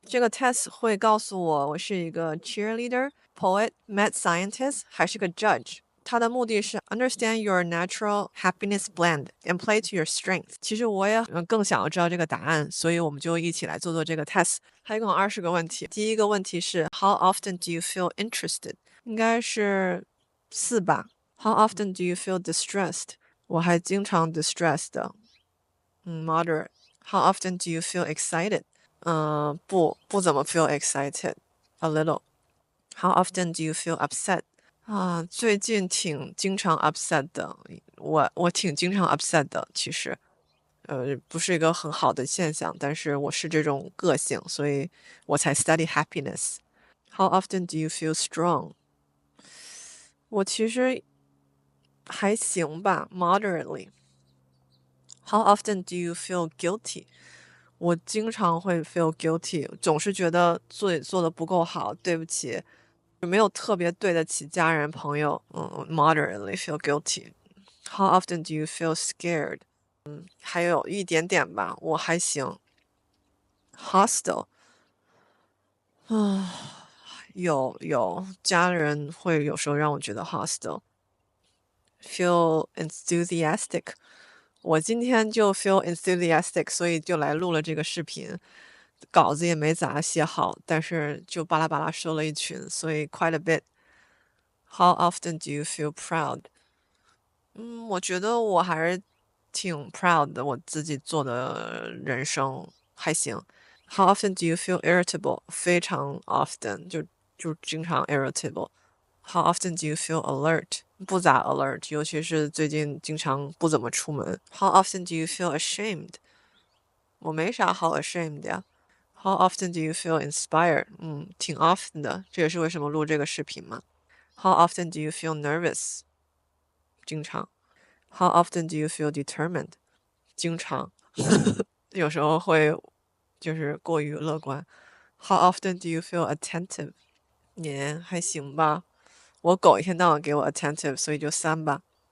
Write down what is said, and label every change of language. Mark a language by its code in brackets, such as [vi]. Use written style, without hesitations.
[zh] 这个 test 会告诉我是一个 cheerleader、poet、mad scientist 还是个 judge。它的目的是 [en] understand your natural happiness blend and play to your strength。 [zh] 其实我也更想要知道这个答案，所以我们就一起来做这个 test。还一共20个问题。第一个问题是 [en] How often do you feel interested？ [zh] 应该是4吧。 [en] How often do you feel distressed？ [zh] 我还经常 distressed 的。 [en] Moderate。 How often do you feel excited？ [zh] 不怎么 [en] feel excited。 A little。 How often do you feel upset？ [zh] 最近挺经常 upset 的，我挺经常 upset 的，其实，不是一个很好的现象，但是我是这种个性，所以我才 [en] study happiness. How often do you feel strong? [zh] 我其实还行吧，moderately. [en] How often do you feel guilty? [zh] 我经常会 [en] feel guilty， [zh] 总是觉得自己做的不够好，对不起，没有特别对得起家人朋友。 [en] moderately feel guilty. How often do you feel scared? [zh] 还有一点点吧，我还行。Hostile. 有家人会有时候让我觉得 hostile. [en] Feel enthusiastic. [zh] 我今天就 [en] feel enthusiastic， [zh] 所以就来录了这个视频。稿子也没咋写好，但是就巴拉巴拉说了一群，所以 [en] quite a bit. How often do you feel proud? [zh] 我觉得我还是挺 proud 的，我自己做的人生还行。 [en] How often do you feel irritable? [zh] 非常 often，就经常 irritable. [en] How often do you feel alert? [zh] 不咋 alert，尤其是最近经常不怎么出门。 [en] How often do you feel ashamed? [zh] 我没啥好 ashamed 呀。 [en] How often do you feel inspired? [zh] 挺 often 的，这也是为什么录这个视频嘛。 [en] How often do you feel nervous? [zh] 经常。 [en] How often do you feel determined? [zh] 经常。有时候会就是过于乐观。 [en] How often do you feel attentive? [zh] 也还行吧。我狗一天到晚给我 attentive，所以就3吧。